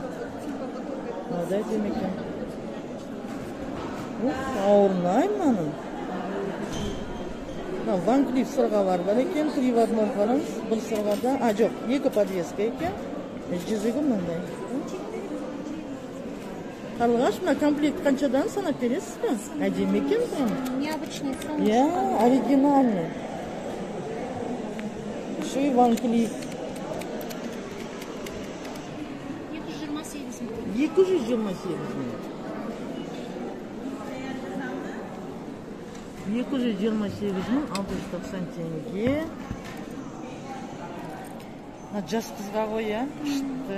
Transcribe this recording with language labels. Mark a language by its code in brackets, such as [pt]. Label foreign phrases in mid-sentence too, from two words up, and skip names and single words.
[kk] Мынау да әдемі екен. Ауырнай мынаның. Ван Клиф сырғалар бар екен, приводной қараңыз, бір сырғада, жоқ, екі подвеска екен, жүзігі мынандай. Қарлығаш, мына комплект қаншадан санап бересіз бе? Әдемі екен прям? [ru] Необычный сон. Я, оригинальный. Еще и Ван Клиф. [kk] 228 мың. 228 мың. 228 мың, 690 теңге. Жас қызға ғой, күшті.